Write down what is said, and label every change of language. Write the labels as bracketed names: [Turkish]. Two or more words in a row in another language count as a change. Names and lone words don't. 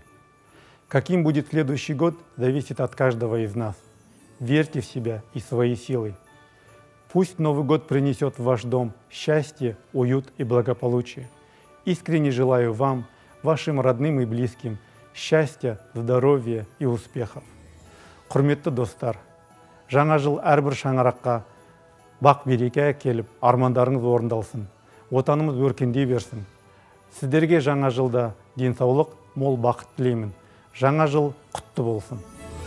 [Russian] Каким будет следующий год, зависит от каждого из нас. Верьте в себя и свои силы. Пусть Новый год принесет в ваш дом счастье, уют и благополучие. Искренне желаю вам, вашим родным и близким, счастья, здоровья и успехов. [Kazakh] Құрметті достар, жаңа жыл әрбір шаңыраққа бақ береке әкеліп, армандарыңыз орындалсын, отанымыз өркендей берсін. Сіздерге жаңа жылда денсаулық, мол бақыт тілеймін. Жаңа жыл құтты болсын.